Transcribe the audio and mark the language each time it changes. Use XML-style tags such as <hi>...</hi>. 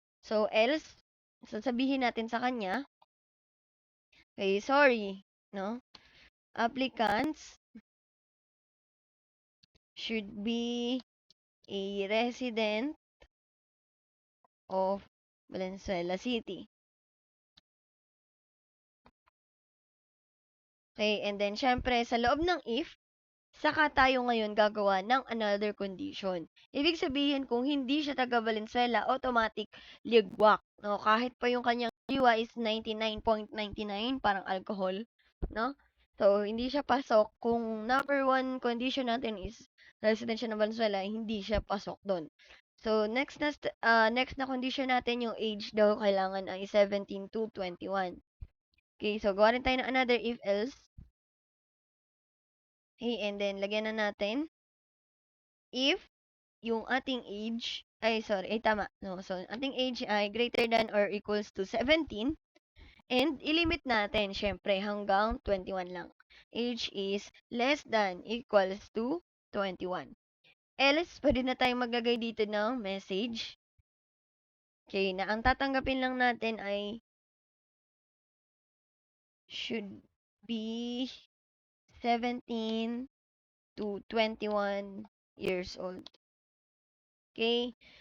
<tl>So, else, sasabihin natin sa kanya, okay, sorry, no?</tl> <en>Applicants should be a resident of Valenzuela City.</en> <tl>Okay, and then syempre sa loob ng if, saka tayo ngayon gagawa ng another condition. Ibig sabihin kung hindi siya taga Valenzuela, automatic ligwak, no? Kahit pa yung kanyang jiwa is 99.99, parang alcohol, no? So, hindi siya pasok. Kung number one condition natin is resident siya ng Valenzuela, hindi siya pasok doon. So, next na condition natin, yung age daw kailangan ay 17 to 21. Okay, so gawa rin tayo ng another if else. Okay, and then lagyan na natin if yung ating age tama. No, so ating age ay greater than or equals to 17 and ilimit natin syempre hanggang 21 lang.</tl> <en>Age is less than equals to 21.</en> <tl>Else, pwede na tayong maglagay dito ng message. Okay, na ang tatanggapin lang natin ay should be 17 to 21 years old. Okay?</tl>